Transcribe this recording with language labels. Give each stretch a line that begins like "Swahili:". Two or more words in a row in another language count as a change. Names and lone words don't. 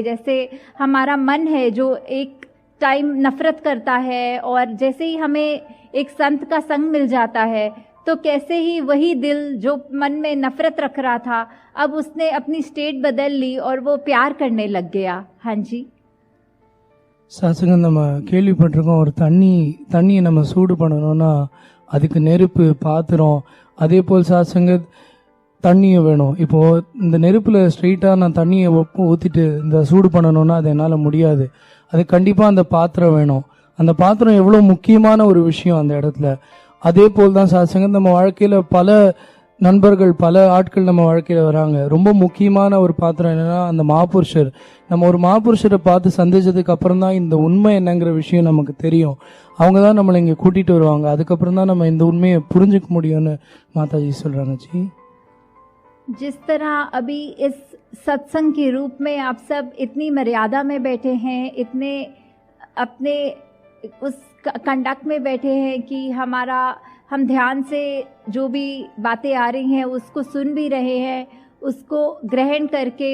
Hindi: जैसे हमारा मन है जो एक टाइम नफरत करता है, और जैसे ही हमें एक संत का संग मिल जाता है तो कैसे ही वही दिल जो मन में नफरत रख रहा था, अब उसने अपनी स्टेट बदल ली और वो प्यार करने लग गया। हाँ जी,
Tamil: சாசங்கம் நம்ம கேள்விப்பட்டிருக்கோம், ஒரு தண்ணியை நம்ம சூடு பண்ணணும்னா அதுக்கு நெருப்பு, பாத்திரம், அதே போல் சாசங்க தண்ணியை வேணும். இப்போது இந்த நெருப்பில் ஸ்ட்ரெயிட்டாக நான் தண்ணியை ஊற்றிட்டு இந்த சூடு பண்ணணும்னா அது என்னால் முடியாது. அது கண்டிப்பாக அந்த பாத்திரம் வேணும். அந்த பாத்திரம் எவ்வளோ முக்கியமான ஒரு விஷயம் அந்த இடத்துல. அதே போல் தான் சாசங்கம் நம்ம வாழ்க்கையில் பல நண்பர்கள், பல ஆட்கள் நம்ம வாழ்க்கையில் வராங்க. ரொம்ப முக்கியமான ஒரு பாத்திரம் என்னென்னா அந்த மாபுருஷர். நம்ம ஒரு மாபுருஷரை பார்த்து சந்திச்சதுக்கு அப்புறம் தான் இந்த உண்மை என்னங்கிற விஷயம் நமக்கு தெரியும். அவங்க தான் நம்மளை இங்கே கூட்டிகிட்டு வருவாங்க. அதுக்கப்புறம் தான் நம்ம இந்த உண்மையை புரிஞ்சுக்க முடியும்னு மாதாஜி சொல்கிறாங்க.
Hindi: जी, जिस तरह अभी इस सत्संग के रूप में आप सब इतनी मर्यादा में बैठे हैं, इतने अपने उस कंडक्ट में बैठे हैं कि हम ध्यान से जो भी बातें आ रही हैं उसको सुन भी रहे हैं, उसको ग्रहण करके।